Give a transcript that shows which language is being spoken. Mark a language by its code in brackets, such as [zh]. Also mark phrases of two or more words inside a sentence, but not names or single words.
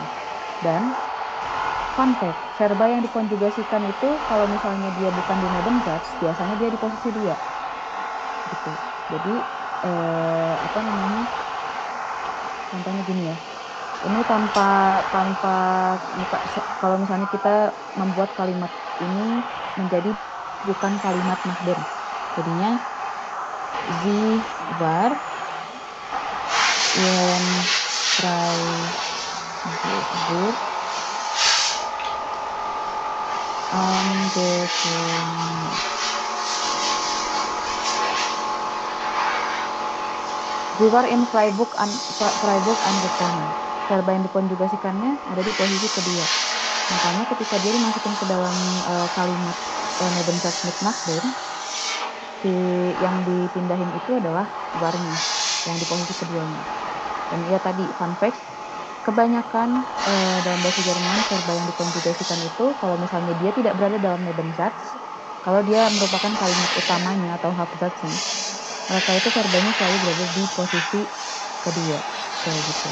[id] Dan [en] fun fact, [id] verba yang dikonjugasikan itu kalau misalnya dia bukan di Nebensatz, biasanya dia di posisi 2 gitu. Jadi contohnya gini ya, ini tanpa kalau misalnya kita membuat kalimat ini menjadi bukan kalimat Nachdem, jadinya [de] sie war in Freiburg angekommen. Sie war in Freiburg angekommen. [id] Verba yang dikonjugasikannya ada di posisi kedua. Makanya ketika dia dimasukin ke dalam kalimat [de] Nebensatz mit Nachdem, [id] yang dipindahin itu adalah warnya yang di posisi keduanya. Dan ya tadi [en] fun fact, [id] kebanyakan dalam bahasa Jerman verba yang dikonjugasikan itu kalau misalnya dia tidak berada dalam Nebensatz, kalau dia merupakan kalimat utamanya atau Hauptsatznya, mereka itu verbanya selalu berada di posisi kedua kayak gitu.